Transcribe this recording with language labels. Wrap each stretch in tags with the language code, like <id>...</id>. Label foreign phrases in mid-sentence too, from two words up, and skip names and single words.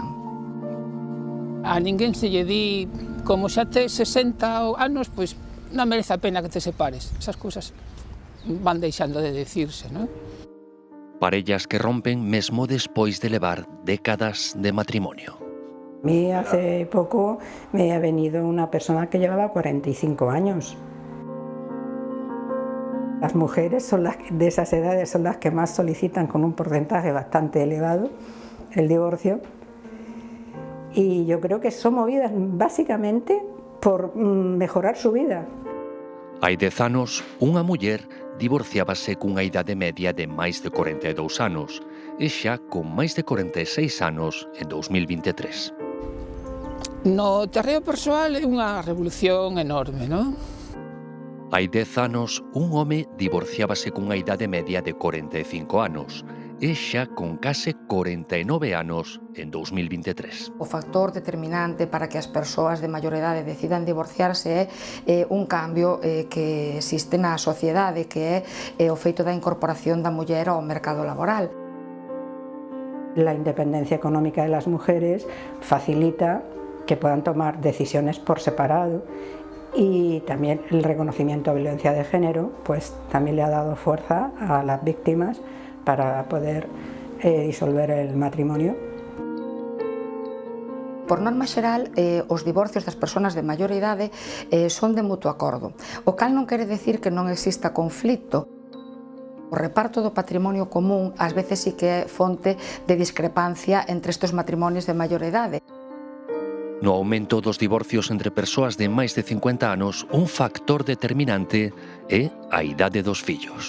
<gl>A ninguén se lle di, como xa tes 60 anos, pois non merece a pena que te separes. Esas cousas van deixando de decirse, non? Parellas que rompen mesmo despois de levar décadas de matrimonio.</gl> <es>A mí hace poco me ha venido una persona que llevaba 45 años. Las mujeres de esas edades son las que más solicitan, con un porcentaje bastante elevado, el divorcio. Y yo creo que son movidas básicamente por mejorar su vida.</es> <gl>Hai 10 anos, unha muller divorciábase cunha idade media de máis de 42 anos e xa con máis de 46 anos en 2023. No terreo persoal é unha revolución enorme, non? Hai 10 anos, un home divorciábase cunha idade media de 45 anos e xa con case 49 anos en 2023. O factor determinante para que as persoas de maior idade decidan divorciarse é un cambio que existe na sociedade, que é o feito da incorporación da muller ao mercado laboral.</gl> <es>La independencia económica de las mujeres facilita que puedan tomar decisiones por separado, y también el reconocimiento de violencia de género pues también le ha dado fuerza a las víctimas para poder disolver el matrimonio.</es> <gl>Por norma xeral, os divorcios das persoas de maior idade son de mutuo acordo, o cal non quere decir que non exista conflito. O reparto do patrimonio común ás veces sí que é fonte de discrepancia entre estes matrimonios de maior idade. No aumento dos divorcios entre persoas de máis de 50 anos, un factor determinante é a idade dos fillos.</gl>